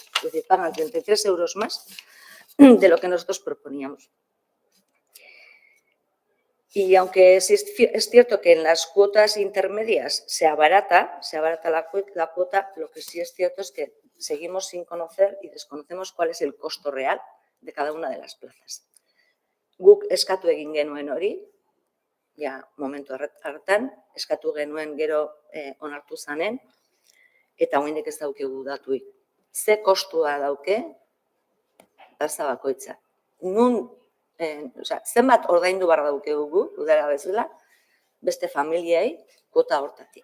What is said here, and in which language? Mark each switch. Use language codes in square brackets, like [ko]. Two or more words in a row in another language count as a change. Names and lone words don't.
[es] Es decir, pagan 33 euros más de lo que nosotros proponíamos. Y aunque sí es cierto que en las cuotas intermedias se abarata la cuota, lo que sí es cierto es que seguimos sin conocer y desconocemos cuál es el costo real de cada una de las plazas. [eu] Guk eskatu egin genuen hori, ja, momentu hartan, eskatu genuen gero onartu zanen, eta oraindik ez daukegu datuik. Ze kostua dauke, plaza bakoitza. Zenbat ordaindu behar daukegu, udara bezala, beste familiei kuota hortatik.